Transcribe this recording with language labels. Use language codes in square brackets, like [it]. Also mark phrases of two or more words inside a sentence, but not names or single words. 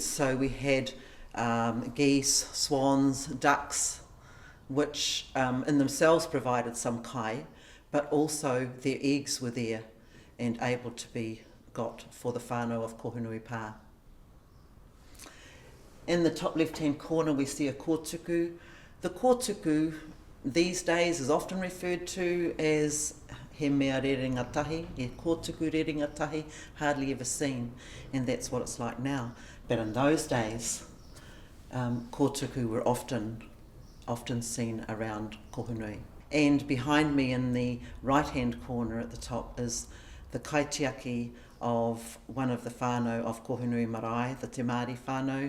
[en] So we had geese, swans, ducks, which in themselves provided some kai, but also their eggs were there and able to be got for the whānau of Kohunui Pā. In the top left-hand corner we see a kōtuku. The kōtuku these days is often referred to as [mi] he mea reringatahi, he kōtuku reringatahi, [en] hardly ever seen, and that's what it's like now. But in those days, kōtuku were often seen around Kohunui. And behind me in the right-hand corner at the top is the kaitiaki of one of the whānau of Kohunui Marae, the Te Māori whānau.